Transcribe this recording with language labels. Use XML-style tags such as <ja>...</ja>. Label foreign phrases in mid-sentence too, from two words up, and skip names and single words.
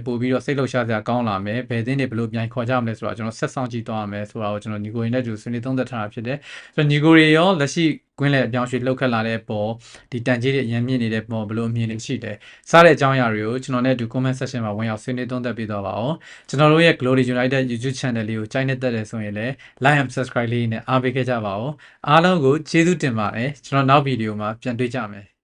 <my>ပို့ပြီးတော့စိတ်လှုပ်ရှားစရာကောင်းလာမယ်ဘယ်သင်းတွေဘယ်လိုပြန်ခေါ်ကြမလဲဆိုတော့ကျွန်တော်ဆက်ဆောင်ကြည့်သွားရမယ်ဆိုတာကိုကျွန်တော်ညီကိုရင်းနဲ့တူဆွေးနွေးသုံးသပ်ထားတာဖြစ်တယ်ဆိုတော့ညီကိုတွေရောလက်ရှိကွင်းလေအပြောင်းရွှေ့လှုပ်ခတ်လာတဲ့ပေါ်ဒီတန်ကြီးတွေအရင်မြင့်နေတဲ့ပေါ်ဘယ်လိုအမြင်တွေရှိတယ်စားတဲ့အကြောင်းအရာတွေကိုကျွန်တော်နဲ့အတူ</my> <en>comment section</en> <my>မှာဝင်ရောက်ဆွေးနွေးသုံးသပ်ပေးသွားပါအောင်ကျွန်တော်တို့ရဲ့ Glory United YouTube channel လေးကိုကြိုက်နေတဲ့တယ်ဆိုရင်လည်း</my> <en>like and subscribe</en> <my>လေးနဲ့အားပေးခဲ့ကြပါဦးအားလုံးကိုကျေးဇူးတင်ပါတယ်ကျွန်တော်နောက်ဗီဒီယိုမှာပြန်တွေ့ကြမယ်</my>